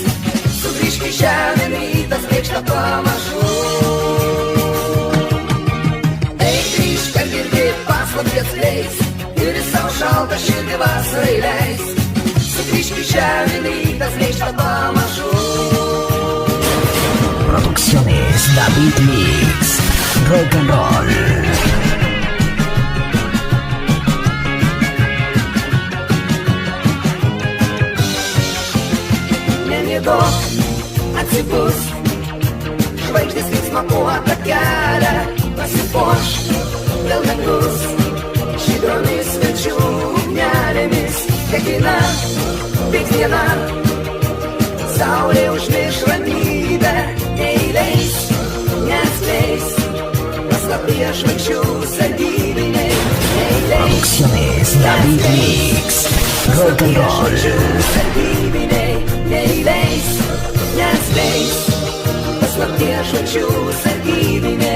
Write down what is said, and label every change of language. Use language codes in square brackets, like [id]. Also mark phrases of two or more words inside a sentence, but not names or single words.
[lt] Sugrįžk į žemę, rytas bėgšta pamažu. Ei, grįžk, kad girdi paslaptį atskleis ir savo šaltą širdį vasarai leis. Sugrįžk į žemę, rytas bėgšta pamažu. [es] Producciones David Mix. [en] Rock and roll. [lt] Nemiegok, atsibusk, žvaigždės linksma buvo takelę pasipuoš dėl dangus žydromis vilčių ugnelėmis. Kiekviena, kiekviena saulė užmirš ramybę, neįleis, neatskleis paslapties žvaigždžių sargybiniai. [es] Producciones David Mix. [en] Rock and roll. [lt] Neįleis, neatskleis paslapties žvaigždžių sargybiniai.